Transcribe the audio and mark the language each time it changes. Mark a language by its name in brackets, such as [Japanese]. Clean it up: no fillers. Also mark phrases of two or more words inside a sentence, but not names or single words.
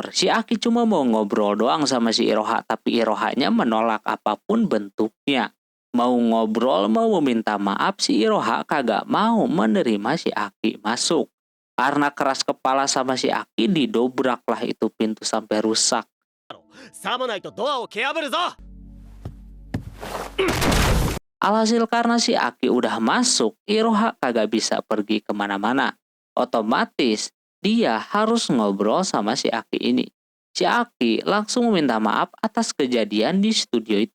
[Indonesian] Si Aki cuma mau ngobrol doang sama si Iroha, tapi Irohanya menolak apapun bentuknya. Mau ngobrol, mau meminta maaf, si Iroha kagak mau menerima si Aki masuk. Karena keras kepala sama si Aki, didobraklah itu pintu sampai rusak. [Japanese] さもないとドアを蹴破るぞ。 [Indonesian] Alhasil karena si Aki udah masuk, Iroha kagak bisa pergi kemana-mana. Otomatis dia harus ngobrol sama si Aki ini. Si Aki langsung meminta maaf atas kejadian di studio itu.